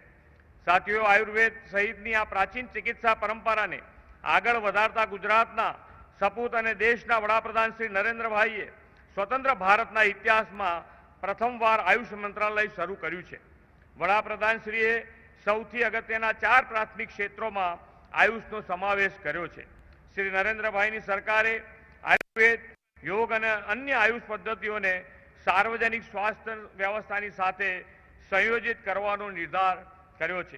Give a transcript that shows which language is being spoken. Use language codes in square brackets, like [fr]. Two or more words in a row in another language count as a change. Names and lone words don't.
[gu] સાથીઓ, આયુર્વેદ સહિતની આ પ્રાચીન ચિકિત્સા પરંપરાને આગળ વધારતા ગુજરાતના સપૂત અને દેશના વડાપ્રધાન શ્રી નરેન્દ્રભાઈએ સ્વતંત્ર ભારતના ઇતિહાસમાં પ્રથમવાર આયુષ મંત્રાલય શરૂ કર્યું છે। वडाप्रधानश्रीए સૌથી અગત્યના 4 પ્રાથમિક ક્ષેત્રોમાં આયુષનો સમાવેશ કર્યો છે. શ્રી નરેન્દ્રભાઈની સરકારે આયુર્વેદ, યોગ અને અન્ય આયુષ પદ્ધતિઓને સાર્વજનિક સ્વાસ્થ્ય વ્યવસ્થાની સાથે સંયોજિત કરવાનો નિર્ધાર કર્યો છે.